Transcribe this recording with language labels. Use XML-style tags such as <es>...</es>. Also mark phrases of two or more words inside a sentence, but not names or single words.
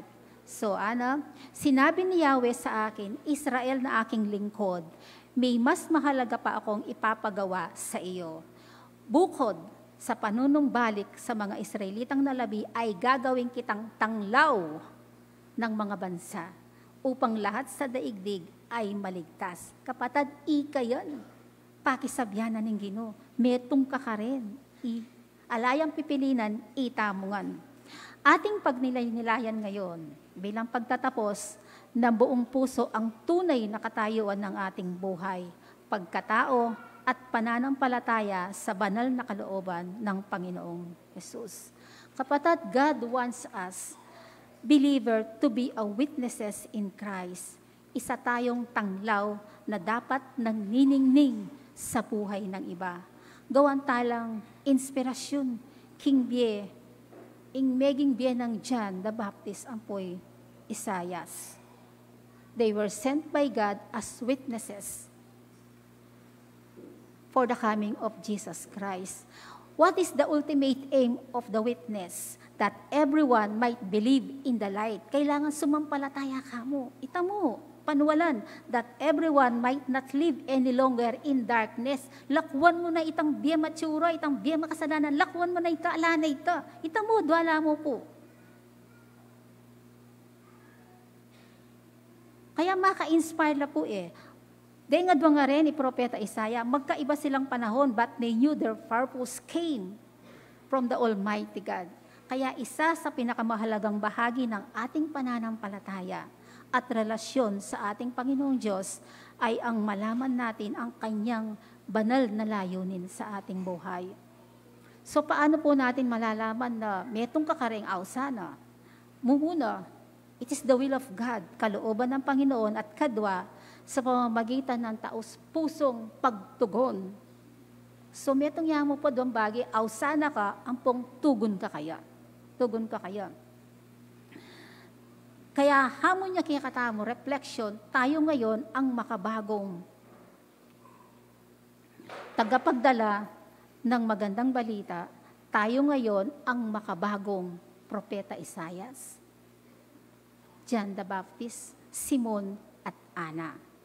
<tl>So, sinabi ni Yahweh sa akin, Israel na aking lingkod, may mas mahalaga pa akong ipapagawa sa iyo. Bukod sa panunumbalik sa mga Israelitang nalabi, ay gagawin kitang tanglaw ng mga bansa upang lahat sa daigdig ay maligtas.</tl> <pam>Kapatid, yan. Pakisabyanan ng Ginoo. Metong ka rin. Alayang pipilinan, itamungan.</pam> <tl>Ating pagnilay-nilayan ngayon, bilang pagtatapos, ng buong puso ang tunay na katayuan ng ating buhay, pagkatao at pananampalataya sa banal na kalooban ng Panginoong Jesus. Kapatid,</tl> <en>God wants us, believer, to be a witnesses in Christ.</en> <tl>isa tayong tanglaw na dapat nangniningning sa buhay ng iba.</tl> <pam>Gawan talang inspirasyon, King Bie, ing meging Bie ng John the Baptist ampoy Isayas.</pam> <en>They were sent by God as witnesses for the coming of Jesus Christ. What is the ultimate aim of the witness? That everyone might believe in the light.</en> <tl>Kailangan sumampalataya ka mo.</tl> <pam>Ita mo, panuwalan,</pam> <en>that everyone might not live any longer in darkness.</en> <pam>Lakwan mo na itang biya matsura, itang biya makasalanan. Lakwan mo na ita, ala na ita. Ita mo, dwala mo po.</pam> <tl>Kaya maka-inspire na po eh. Dahil nga rin ni Propeta Isaiah, magkaiba silang panahon,</tl> <en>but they knew their purpose came from the Almighty God.</en> <tl>Kaya isa sa pinakamahalagang bahagi ng ating pananampalataya at relasyon sa ating Panginoong Diyos ay ang malaman natin ang kanyang banal na layunin sa ating buhay. So paano po natin malalaman na metong kakaring ausana?</tl> <pam>Muna,</pam> <en>it is the will of God,</en> <tl>kalooban ng Panginoon at kadwa, sa pamamagitan ng taos-pusong pagtugon.</tl> <pam>So, metong yamo po doon bagi, ausana ka, ampong tugon ka kaya. Tugon ka kaya.</pam> <tl>Kaya hamon niya kinakatamo, reflection, tayo ngayon ang makabagong tagapagdala ng magandang balita, tayo ngayon ang makabagong Propeta Isayas, John the Baptist, Simon at Ana.</tl>